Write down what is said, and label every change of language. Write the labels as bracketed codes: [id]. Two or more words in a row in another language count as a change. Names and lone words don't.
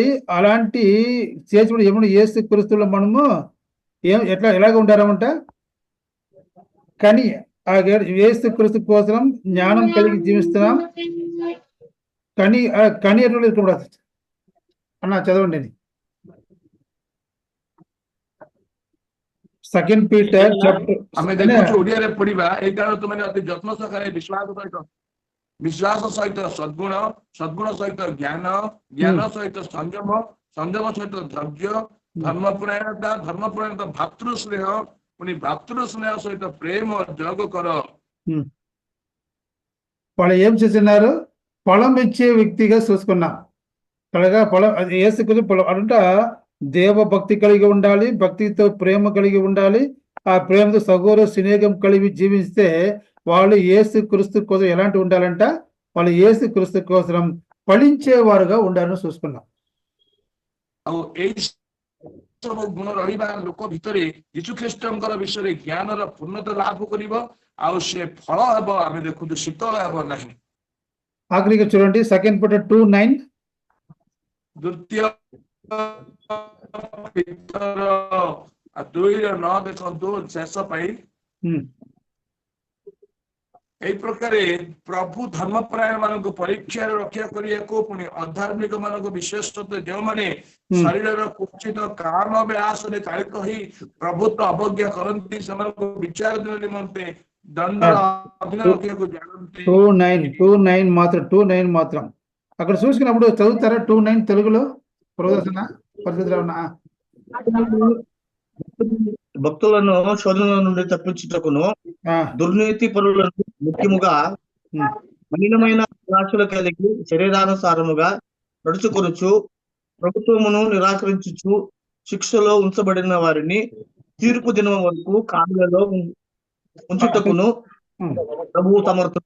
[te] అలాంటి చేసినప్పుడు ఏమన్నా యేసు క్రీస్తులో మనము ఎలాగ ఉంటారమంట, కానీ యేసు క్రీస్తు కోసం జ్ఞానం కలిగి జీవిస్తున్నాం. కానీ ఎట్లా అన్న చదవండి. 2 Peter [or] ଆମେ ଦେଖୁଛୁ ଓଡିଆରେ ପଢିବା ଏଇ କାରଣ ତୁମେ ଅତି ଯତ୍ନ ସହକାରେ ବିଶ୍ୱାସ ସହିତ ସଦ୍ଗୁଣ ସହିତ ଜ୍ଞାନ ସହିତ ସଂଯମ ସହିତ ଧୈର୍ଯ୍ୟ ଧର୍ମପରାୟଣତା ଭାତୃ ସ୍ନେହ ପୁଣି ଭାତୃ ସ୍ନେହ ସହିତ ప్రేమ ଯୋଗ କର. [te] వాళ్ళు ఏం చేస్తున్నారు, ఫలం ఇచ్చే వ్యక్తిగా చూసుకున్నాం. అలాగా ఫలం యేసుక్రీస్తు ఫలం అంట దేవ భక్తి కలిగి ఉండాలి, భక్తితో ప్రేమ కలిగి ఉండాలి. ఆ ప్రేమతో సహోదర స్నేహం కలిగి జీవిస్తే వాళ్ళు యేసు క్రీస్తు కోసం ఎలాంటి ఉండాలంట, వాళ్ళు యేసు క్రీస్తు కోసం ఫలించేవారుగా ఉండాలని చూసుకున్నాం. [or] ଆଉ ଏଇ ସବୁ ଗୁଣ ରହିବା ଲୋକ ଭିତରେ ଯୀଶୁ ଖ୍ରୀଷ୍ଟଙ୍କର ବିଷୟରେ ଜ୍ଞାନର ପୂର୍ଣ୍ଣତା ଲାଭ କରିବ, ଆଉ ସେ ଫଳ ହେବ ଆମେ ଦେଖୁଛୁ ଶୀତଳ ହେବ ନାହିଁ. [te] ఆఖరిగా చూడండి 2 Peter 2:9, [or] ଦ୍ୱିତୀୟ ପିତର 2:9 ଦେଖନ୍ତୁ ଶେଷ ପାଇଁ. এই ପ୍ରକାରେ ପ୍ରଭୁ ଧର୍ମପରାୟଣ ମାନଙ୍କୁ ପରୀକ୍ଷାରେ ରକ୍ଷା କରିବାକୁ, ପୁଣି ଅଧାର୍ମିକ ମାନଙ୍କୁ ବିଶେଷତଃ ଯେଉଁମାନେ ଶରୀରର କୁଚିତ କାମ ବିଳାସରେ ଚାଳିତ ହୋଇ ପ୍ରଭୁତ୍ୱ ଅବଜ୍ଞା କରନ୍ତି ସେମାନଙ୍କୁ ବିଚାର ଦିନ ନିମନ୍ତେ ଦଣ୍ଡ ଅଧୀନ ରଖିବାକୁ ଜାଣନ୍ତି. [te] 2:9 మాత్రం అక్కడ చూసుకున్నప్పుడు చదువుతారా 2:9 తెలుగులో ప్రదర్శన పరిస్థితిలో ఉన్నా. భక్తులను శోధన నుండి తప్పించుటకును దుర్నీతి పరులను ముఖ్యముగా మలినమైన ఆశలు కలిగి శరీరానుసారముగా నడుచుకొనుచు ప్రభుత్వమును నిరాకరించుచు శిక్షలో ఉంచబడిన వారిని తీర్పు దినం వరకు కాళ్ళలో ఉంచుటకును ప్రభువు సమర్థుడు.